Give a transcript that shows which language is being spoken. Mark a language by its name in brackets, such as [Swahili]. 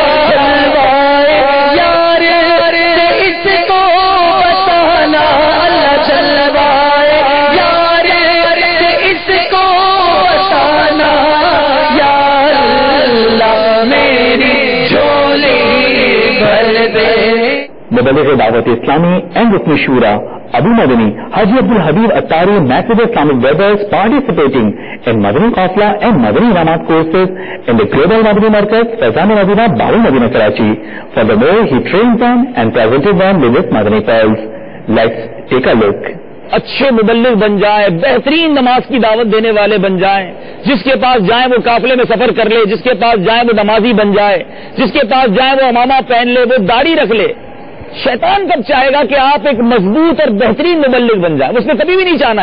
[Urdu] جلوائے یار سے اس کو بتانا اللہ جلوائے یار سے اس کو بتانا یا اللہ میری جھولی بھر دے. مبلغ دعوت اسلامی اینڈ رکن شورا [English] Abu Madani Haji Abdul Habib Attari met with Islamic brothers participating in Madani Qafla and Madani Inamat courses in the Global Madani Markaz, Faizan Madina, Bawal Madina, Karachi. Furthermore, he trained them and presented them with his Madani pearls. Let's take a look. [Urdu] اچھے مبلغ بن جائیں، بہترین نماز کی دعوت دینے والے بن جائیں، جس کے پاس جائیں وہ قافلے میں سفر کر لے، جس کے پاس جائیں وہ نمازی بن جائے، جس کے پاس جائیں وہ امامہ پہن لے، وہ داڑھی رکھ لے. شیطان کب چاہے گا کہ آپ ایک مضبوط اور بہترین مبلغ بن جائیں؟ اس نے کبھی بھی نہیں چاہنا.